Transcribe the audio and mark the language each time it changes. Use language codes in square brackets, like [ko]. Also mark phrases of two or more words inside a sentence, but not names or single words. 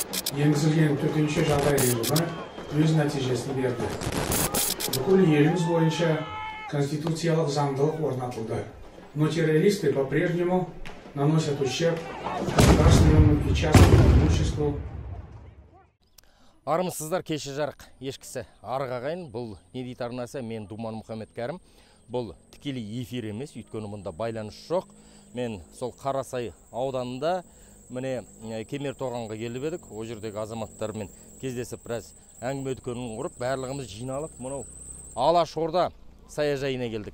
[kk] енгізілген төтенше жағдай режимі өз нәтижесін берді. Бүкіл еліміз бойынша конституциялық заңдылық орнатылды. [ru] Но террористы по-прежнему наносят ущерб государственному и частному имуществу. [kk] Армысыздар, кеші жарық ешкісі арық ағайын. Бұл не дейді арнасы? Мен Думан Мұхаммед Кәрім. Бұл тікелей эфир емес, өйткені мұнда байланыс жоқ. Мен сол Қарасай ауданында міне Кемертоғанға келіп едік. О жердегі азаматтармен кездесіп біраз әңгіме дүкенін құрып, барлығымыз жиналып, мынау Алашорда саяжайына келдік.